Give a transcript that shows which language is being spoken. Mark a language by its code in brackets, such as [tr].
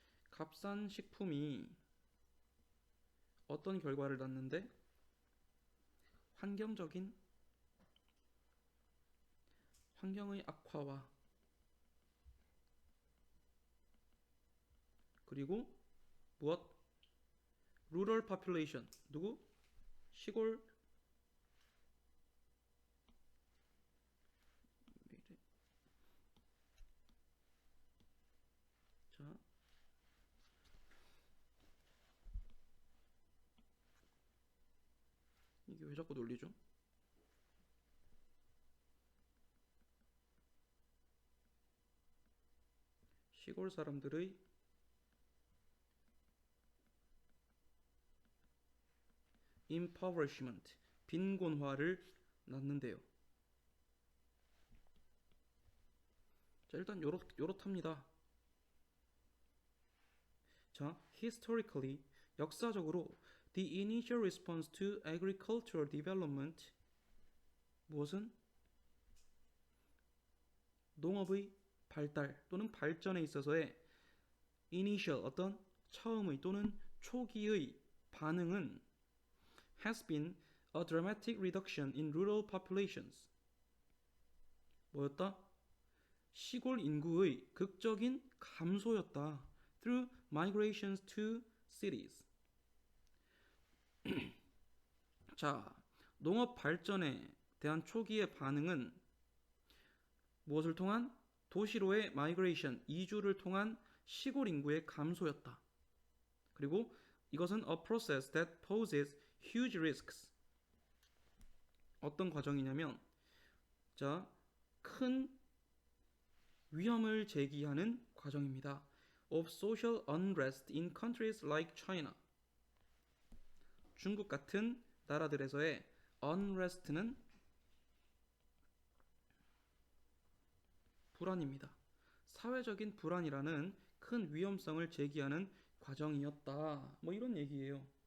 [ko] 값싼 식품이 어떤 결과를 낳는데 환경의 악화와 그리고 무엇? [en] rural population, 누구? [ko] 시골 자, 이게 왜 자꾸 놀리죠? 시골 사람들의 impoverishment, 빈곤화를 낳는데요. 자, 일단 요렇답니다. [en] 자, historically, 역사적으로 the initial response to agricultural development, 무엇은? [ko] 농업의 발달 또는 발전에 있어서의 initial, 어떤 처음의 또는 초기의 반응은 [en] has been a dramatic reduction in rural populations. [ko] 뭐였다? 시골 인구의 극적인 감소였다. [en] through migrations to cities. [ko] 자, 농업 발전에 대한 초기의 반응은 무엇을 통한? 도시로의 migration, 이주를 통한 시골 인구의 감소였다. 그리고 이것은 [en] a process that poses huge risks. [ko] 어떤 과정이냐면, 자, 큰 위험을 제기하는 과정입니다. [en] of social unrest in countries like China. [ko] 중국 같은 나라들에서의 unrest는 불안입니다. 사회적인 불안이라는 큰 위험성을 제기하는 과정이었다. 뭐 이런 얘기예요.